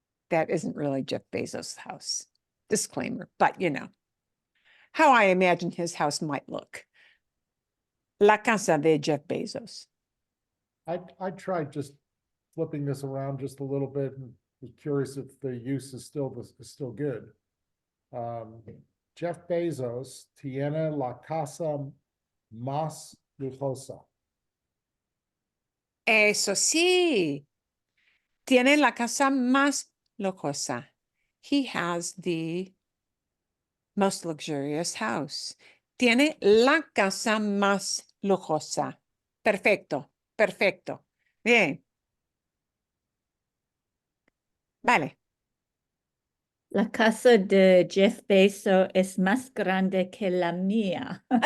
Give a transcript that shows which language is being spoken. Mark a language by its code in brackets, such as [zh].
[en] That isn't really Jeff Bezos' house. Disclaimer, but you know, how I imagine his house might look. [es] La casa de Jeff Bezos. [en] I tried just flipping this around just a little bit and was curious if the use is still good. [es] Jeff Bezos tiene la casa más lujosa. Eso sí. Tiene la casa más lujosa. [en] He has the most luxurious house. [es] Tiene la casa más lujosa. Perfecto, perfecto. Bien. Vale. La casa de Jeff Bezos es más grande que la mía.